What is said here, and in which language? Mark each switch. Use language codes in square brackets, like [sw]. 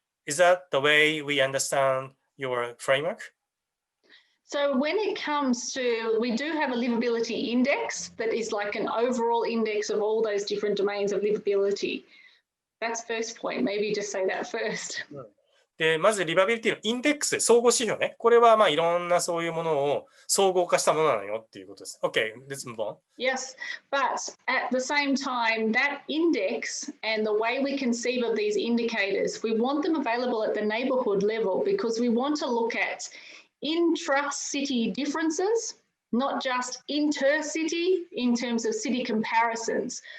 [en] Is that the way we understand your framework? So when it comes to, we do have a livability index that is like an overall index of all those different domains of livability. That's first point. Maybe just say that first. [ja] で、まずリバビリティのインデックス、総合指標ね。これはいろんなそういうものを総合化したものなのよっていうことです。 [en] Okay, let's move on. Yes, but at the same time, that index and the way we conceive of these indicators, we want them available at the neighborhood level because we want to look at intra-city differences, not just inter-city in terms of city comparisons.